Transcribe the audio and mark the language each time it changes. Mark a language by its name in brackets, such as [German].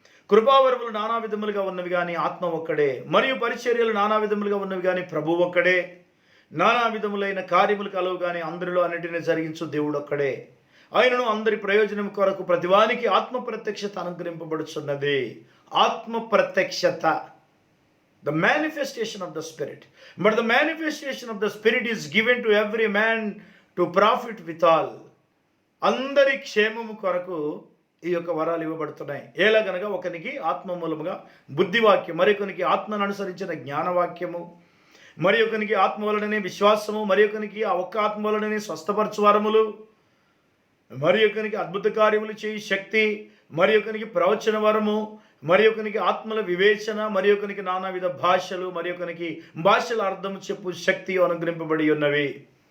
[Telugu] కృపావరములు నానా విధములుగా ఉన్నవి కానీ ఆత్మ ఒక్కడే, మరియు పరిచర్యలు నానా విధములుగా ఉన్నవి కానీ ప్రభు ఒక్కడే. నానా విధములైన కార్యములు కలవు కానీ అందరిలో అన్నిటినీ జరిగించు దేవుడు ఒక్కడే. ఆయనను అందరి ప్రయోజనం కొరకు ప్రతివానికి ఆత్మ ప్రత్యక్షత అనుగ్రహింపబడుచున్నది. ఆత్మ ప్రత్యక్షత, [English] the manifestation of the Spirit. But the manifestation of the Spirit is given to every man to profit withal. [Telugu] అందరి క్షేమము కొరకు ఈ యొక్క వరాలు ఇవ్వబడుతున్నాయి. ఎలాగనగా ఒకనికి ఆత్మ మూలముగా బుద్ధివాక్యం, మరొకనికి ఆత్మను అనుసరించిన జ్ఞానవాక్యము, మరి ఒకనికి ఆత్మ వలననే విశ్వాసము, మరి ఒకనికి ఆ ఒక్క ఆత్మ వలననే స్వస్థపరచువారములు, మరి ఒకనికి అద్భుత కార్యములు చేయి శక్తి, మరి ఒకనికి ప్రవచన వరము, మరి ఒకనికి ఆత్మల వివేచన, మరి ఒకనికి నానావిధ భాషలు, మరి ఒకనికి భాషల అర్థం చెప్పు శక్తి అనుగ్రహింపబడి ఉన్నవి.